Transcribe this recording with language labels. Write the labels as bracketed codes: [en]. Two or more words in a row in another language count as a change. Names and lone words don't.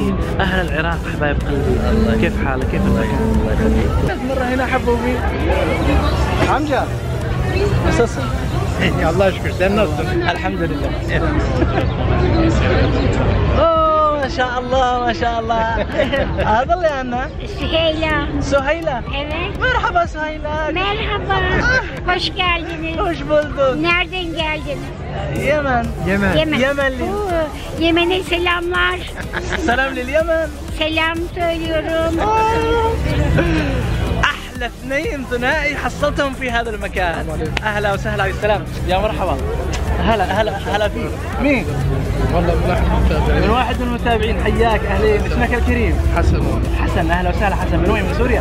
[ar] أهل العراق حبايب قلبي. كيف حالك؟ كيف المكان؟ الله يخليك. مرة هنا حبوا بي. حمجة. أساسا. الله يشكر. سنة الحمد لله. أوه ما شاء الله. هذا اللي عنا. [tr] Süheyla. Evet. Merhaba Süheyla. Merhaba. Hoş geldiniz. Hoş bulduk. Nereden geldiniz? Yemen. Yemenli. Yemen'e selamlar. [ar] Selam لليمن. [tr] Selam söylüyorum. [ar] أحلى اثنين ثنائي حصلتهم في هذا المكان. أهلا وسهلا بالسلام. يا مرحبا. هلا فيك. مين؟ والله من واحد من المتابعين. حياك. أهلين. اسمك الكريم؟ حسن. أهلا وسهلا حسن. من وين؟ من سوريا؟